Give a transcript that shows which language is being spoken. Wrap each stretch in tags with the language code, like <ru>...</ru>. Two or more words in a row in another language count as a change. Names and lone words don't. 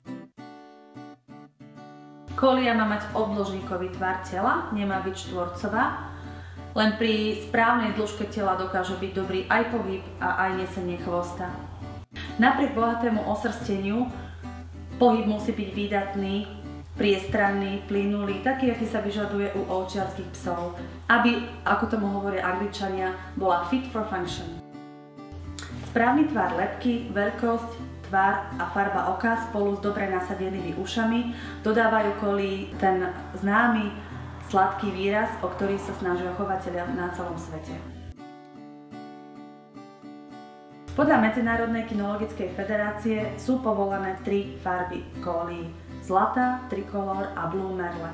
<sk>Kolia má mať obdĺžnikový tvar tela, nemá byť štvorcová, len pri správnej dĺžke tela dokáže byť dobrý aj pohyb a aj nesenie chvosta. Napriek bohatému osrsteniu, pohyb musí byť výdatný, priestranný, plynulý, taký, aký sa vyžaduje u ovčiarskych psov, aby, ako tomu hovoria Angličania, bola</sk> <en>fit for function.</en> <sk>Správny tvar lebky, veľkosť, tvar a farba oka spolu s dobre nasadenými ušami dodávajú kolii ten známy sladký výraz, o ktorý sa snažia chovatelia na celom svete. Podľa Medzinárodnej kynologickej federácie sú povolené 3 farby kolí: zlatá, trikolor a Blue Merle.</sk>